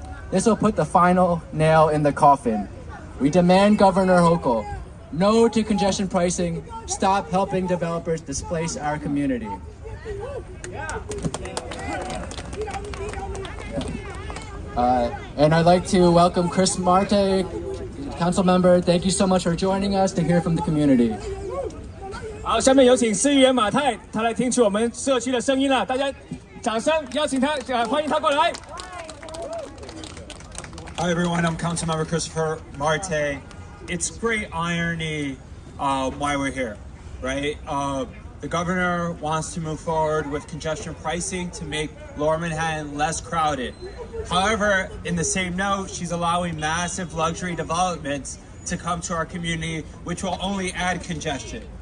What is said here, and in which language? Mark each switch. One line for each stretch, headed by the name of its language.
English: This will put the final nail in the coffin. We demand Governor Hochul, no to congestion pricing, stop helping developers displace our community. And I'd like to welcome Chris Marte, council member. Thank you so much for joining us to hear from the community.
Chinese: 好，下面有请市议员马泰，他来听取我们社区的声音了。大家掌声邀请他，欢迎他过来。
English: Hi everyone, I'm Councilmember Christopher Marte. It's great irony why we're here, right? The governor wants to move forward with congestion pricing to make Lower Manhattan less crowded. However, in the same note, she's allowing massive luxury developments to come to our community, which will only add congestion.